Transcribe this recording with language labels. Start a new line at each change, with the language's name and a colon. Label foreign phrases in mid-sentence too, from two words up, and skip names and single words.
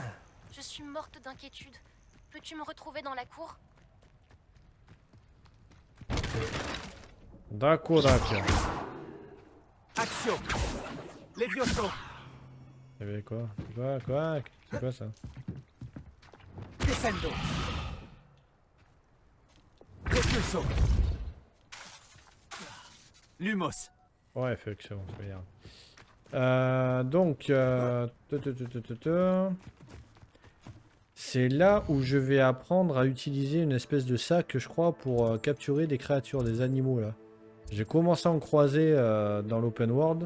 French: Je suis morte d'inquiétude. Peux-tu me retrouver dans la cour? D'accord. Action! Levioso! Il y avait quoi? Quoi? C'est quoi ça? Descendo! Levioso! Lumos! Ouais, fait que c'est bon, c'est bien. Donc, c'est là où je vais apprendre à utiliser une espèce de sac, je crois, pour capturer des créatures, des animaux là. J'ai commencé à en croiser dans l'
English: open world.